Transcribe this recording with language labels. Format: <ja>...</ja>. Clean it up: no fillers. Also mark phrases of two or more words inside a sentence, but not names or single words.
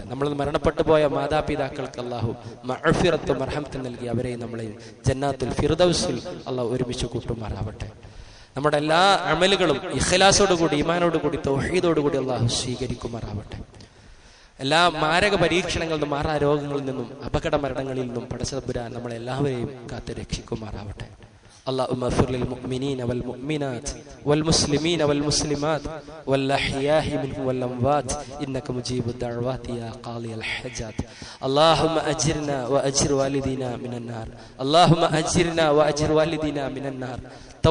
<ml>നമ്മൾ മരണപ്പെട്ടു പോയ മാതാപിതാക്കൾക്ക് അല്ലാഹു മഅ്ഫിറത്തും മർഹമത്തും നൽകി അവരെയും നമ്മളെയും ജന്നാത്തുൽ ഫിർദൗസിൽ അല്ലാഹു ഒരുമിച്ച് കൂട്ടുമാറാവട്ടെ. നമ്മുടെ എല്ലാ അമലുകളും ഇഖ്ലാസോടുകൂടി, ഈമാനോടുകൂടി, തൗഹീദോടുകൂടി അല്ലാഹു സ്വീകരിക്കുമാറാവട്ടെ. എല്ലാ മാരക പരീക്ഷണങ്ങളിൽ നിന്നും, മാറാ രോഗങ്ങളിൽ നിന്നും, അപകട മരണങ്ങളിൽ നിന്നും പടച്ചതമ്പുരാൻ നമ്മളെല്ലാവരെയും കാത്ത് രക്ഷിക്കുമാറാവട്ടെ.</ml> <ar>اللهم اغفر للمؤمنين والمؤمنات والمسلمين والمسلمات والأحياء منهم والأموات إنك مجيب الدعوات يا قاضي الحاجات. اللهم أجرنا وأجر والدينا من النار. اللهم أجرنا وأجر والدينا من النار.</ar>